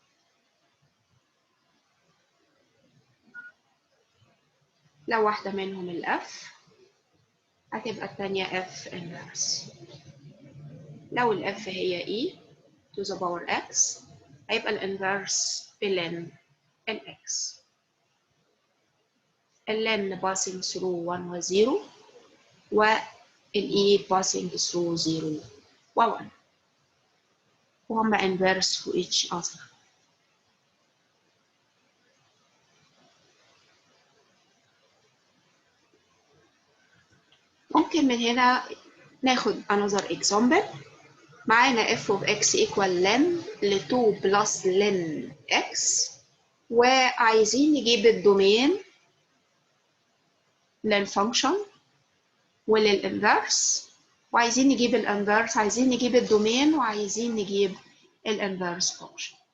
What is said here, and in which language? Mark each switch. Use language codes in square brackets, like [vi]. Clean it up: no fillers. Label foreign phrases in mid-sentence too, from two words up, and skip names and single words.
[ar] لو واحدة منهم الاف هتبقى التانية [en] f inverse. [ar] لو الاف هي [en] e to the power x [ar] هيبقى الانفرس بلن الx. اللن [en] passing through 1 [ar] و 0 والe [en] passing through 0 [ar] و 1 وهما [en] inverse for each other. [ar] ممكن من هنا ناخد [en] another example. [ar] معانا [en] f of x equal ln l 2 plus ln x, [ar] وعايزين نجيب الدومين للفانكشن وللانفرس، وعايزين نجيب الانفرس، عايزين نجيب الدومين، وعايزين نجيب [en] inverse function.